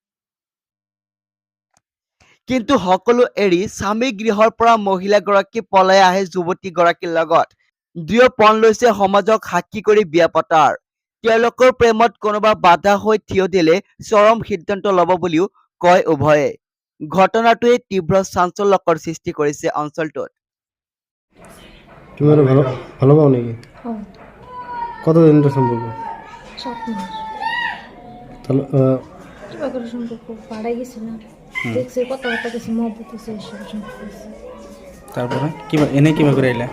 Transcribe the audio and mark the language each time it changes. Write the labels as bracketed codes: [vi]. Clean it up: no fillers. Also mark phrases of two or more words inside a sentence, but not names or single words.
[as] কিন্তু সকলো এৰি স্বামী গৃহৰ পৰা মহিলাগৰাকী পলাই আহে যুৱতীগৰাকীৰ লগত। দুয়ো পণ লৈছে সমাজক সাক্ষী কৰি বিয়া পতাৰ। তেওঁলোকৰ প্ৰেমত কোনোবা বাধা হৈ থিয় দিলে চৰম সিদ্ধান্ত ল'ব বুলিও কয় উভয়ে। ঘটনাটোৱে তীব্ৰ চাঞ্চল্যকৰ সৃষ্টি কৰিছে অঞ্চলটোত। [bn] তুমি ভালো পাও নাকি? কতদিন ধরে সম্পর্ক? 7 মাস। তাহলে কিভাবে সম্পর্ক পাড়াই গেছিলাম, দেখছি কথাবার্তা কিছু মহব্বত হচ্ছে, এসব সম্পর্ক হচ্ছে। তারপরে কিভাবে করে আইলা?